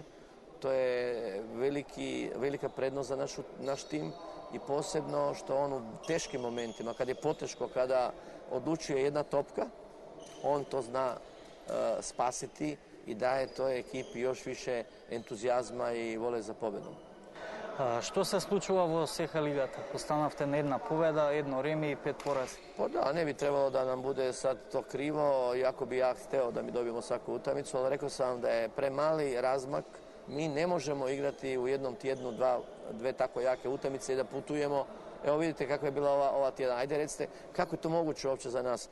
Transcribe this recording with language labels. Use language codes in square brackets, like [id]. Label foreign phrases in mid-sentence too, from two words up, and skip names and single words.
[hr] To je velika prednost za naš tim i posebno što on u teškim momentima, kad je poteško, kada odlučuje jedna topka, on to zna spasiti i daje toj ekipi još više entuzijazma i vole za pobedom. [mk] Што се случува во СХ лигата? Останавте на една победа, едно реми и 5 порази. [hr] Pa da, ne bi trebalo da nam bude sad to krivo, iako bi ja hteo da mi dobijemo svaku utakmicu, ali rekao sam da je premali razmak. Mi ne možemo igrati u jednom tjednu dve tako jake utakmice i da putujemo. Evo vidite kako je bila ova tjedan. Ajde recite, kako je to moguće uopće za nas?